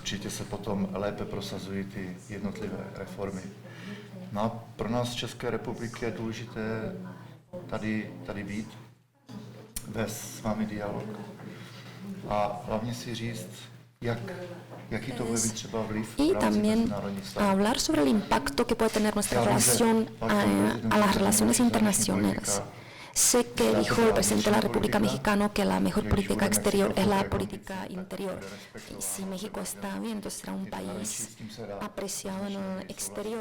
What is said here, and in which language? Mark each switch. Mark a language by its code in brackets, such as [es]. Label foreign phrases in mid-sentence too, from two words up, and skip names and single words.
[cs] určitě se potom lépe prosazují ty jednotlivé reformy. No a pro nás z České republiky je důležité tady být, vést s vámi dialog a hlavně si říct, jaký to bude mít třeba vliv [es] y [cs] v rámci [es] también [cs] mezinárodních vztahů. [es] hablar sobre el impacto que puede tener nuestra relación a las relaciones internacionales. Sé que dijo el presidente de la República Mexicana que la mejor política exterior es la política interior. Y si México está bien, entonces será un país apreciado en el exterior.